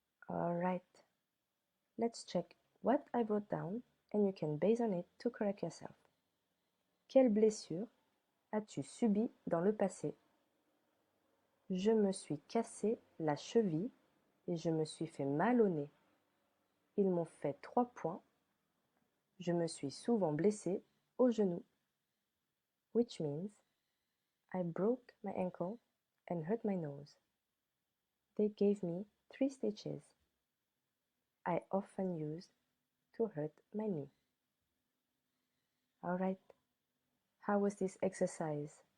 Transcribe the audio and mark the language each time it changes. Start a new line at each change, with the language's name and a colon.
English: Alright, let's check what I wrote down and you can base on it to correct yourself.
French: Quelle blessure as-tu subie dans le passé? Je me suis cassé la cheville et je me suis fait mal au nez. Ils m'ont fait 3 points. Je me suis souvent blessé au genou.
English: Which means I broke my ankle and hurt my nose. They gave me 3 stitches. I often used to hurt my knee. Alright, how was this exercise?